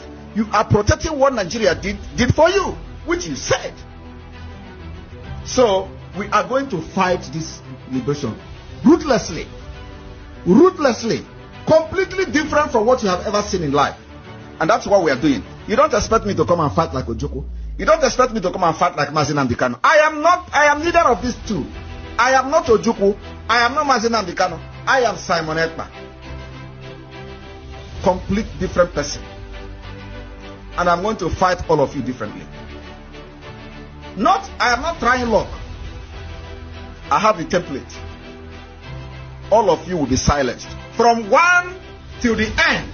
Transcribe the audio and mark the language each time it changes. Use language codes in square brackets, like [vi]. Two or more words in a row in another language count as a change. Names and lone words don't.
[en] You are protecting what Nigeria did for you, which you said. So we are going to fight this liberation ruthlessly, completely different from what you have ever seen in life. And that's what we are doing. You don't expect me to come and fight like Ojukwu. You don't expect me to come and fight like Mazi Nnamdi Kanu. I am neither of these two. I am not Ojukwu. I am not Mazi Nnamdi Kanu. I am Simon Ekpa. Complete different person. And I'm going to fight all of you differently. I am not trying luck. I have a template. All of you will be silenced. From 1 till the end.